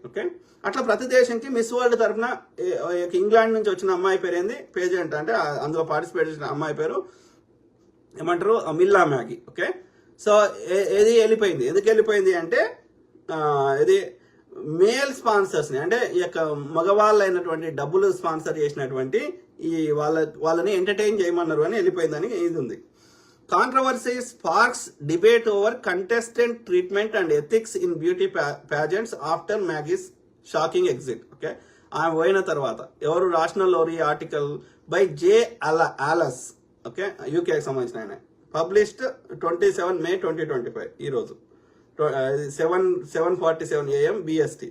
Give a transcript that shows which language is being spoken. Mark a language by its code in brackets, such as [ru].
[te] Okay, అట్లా ప్రతి దేశంకి మిస్ వరల్డ్ తరఫున ఇంగ్లాండ్ నుంచి వచ్చిన అమ్మాయి పేరు ఏంది, పేజెంట్ అంటే అందులో పార్టిసిపేట్ చేసిన అమ్మాయి పేరు ఏమంటారు, మిల్లా మ్యాగీ. ఓకే, సో ఏది వెళ్ళిపోయింది, ఎందుకు వెళ్ళిపోయింది అంటే ఇది మేల్ స్పాన్సర్స్ని అంటే ఈ యొక్క మగవాళ్ళైనటువంటి డబ్బులు స్పాన్సర్ చేసినటువంటి ఈ వాళ్ళని ఎంటర్టైన్ చేయమన్నారు అని వెళ్ళిపోయిందని ఇది ఉంది. [en] Controversy sparks debate over contestant treatment and ethics in beauty pageants after Maggie's shocking exit. [te] Okay, ఆమె పోయిన తర్వాత ఎవరు రాషనల్ ఈ ఆర్టికల్ బై జే ఆలస్. ఓకే, యూకేకి సంబంధించిన ఆయన, పబ్లిష్డ్ 27 May 2025 ఈ రోజు 7:47 AM BST.